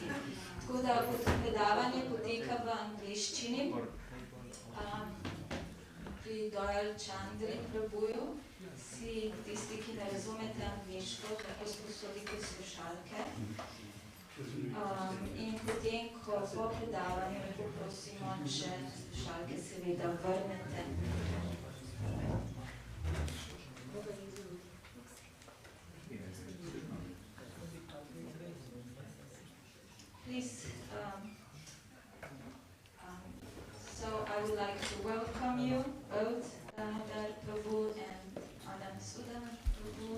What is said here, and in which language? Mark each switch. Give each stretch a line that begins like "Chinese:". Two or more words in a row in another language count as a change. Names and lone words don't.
Slovenian: Tako da predavanje poteka v angleščini pri Doyle Chandri Prabhuju. Si tisti, ki ne razumete angleško, tako sposodite slušalke. In potem, ko po predavanju, me poprosimo, če slušalke seveda vrnete.
English: Please, so I would like to welcome you both, Damodar Prabhu and Sundar Prabhu.